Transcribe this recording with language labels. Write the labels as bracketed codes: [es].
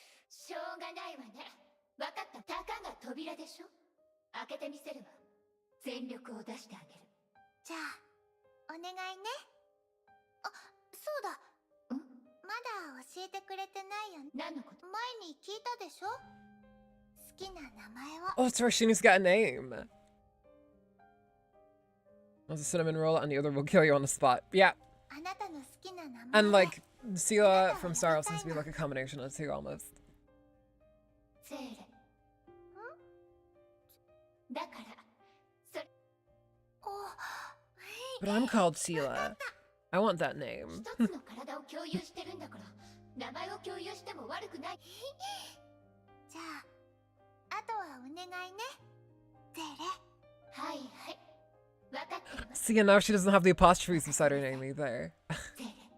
[ja] しょうがないわね。分かった。たかが扉でしょ。開けてみせるわ。全力を出してあげる。じゃあお願いね。あ、そうだ。まだ教えてくれてないよね。何のこと？前に聞いたでしょ？好きな名前を。 [en] Oh, that's right, she needs to get a name. One's a cinnamon roll and the other will kill you on the spot. Yeah. [ja] あなたの好きな名前。 [en] And like, Seele'S from Star Wars seems to be like a combination of the two almost. [ja] セーレ。ん？だから、それ。お、 [en] But I'm called Seele'S. I want that name. [ja] 一つの体を共有してるんだから、名前を共有しても悪くない。じゃあ、あとはお願いね。セーレ。はいはい。わかってるわ。 [en] See, and now she doesn't have the apostrophes beside her name either. [ja] セーレ。